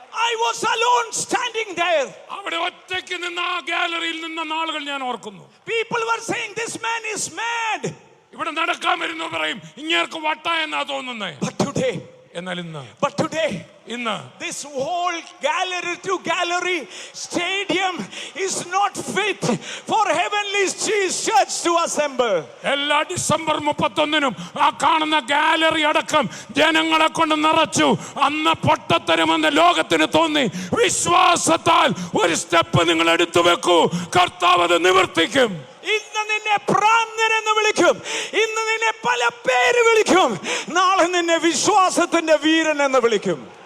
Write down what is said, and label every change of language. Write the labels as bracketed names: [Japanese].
[English] I was alone standing there. [Malayalam] അവിടെ ഒറ്റയ്ക്ക് നിന്ന ആ ഗാലറിയിൽ നിന്ന നാളുകൾ ഞാൻ ഓർക്കുന്നു. [English] People were saying this man is mad. [Malayalam] ഇവിടെ നടക്കാൻ വരുന്നു പറയും, ഇങ്ങേർക്ക് വട്ട എന്നാ തോന്നുന്നേ. എന്നാൽ ഇന്ന് [English] this whole gallery to gallery stadium is not fit for heavenly church to assemble. [Malayalam] എല്ലാ ഡിസംബർ 31 ആ കാണുന്ന ഗാലറി അടക്കം ജനങ്ങളെ കൊണ്ട് നിറച്ചു. അന്ന് പൊട്ടത്തരമെന്ന് ലോകത്തിന് തോന്നി. വിശ്വാസത്താൽ ഒരു സ്റ്റെപ്പ് നിങ്ങൾ എടുത്തു വെക്കൂ, കർത്താവ് അത് നിവർത്തിക്കും. ഇന്ന് നിന്നെ ഭ്രാന്തൻ എന്ന് വിളിക്കും, ഇന്ന് നിന്നെ പല പേര് വിളിക്കും, നാളെ നിന്നെ വിശ്വാസത്തിന്റെ വീരൻ എന്ന് വിളിക്കും.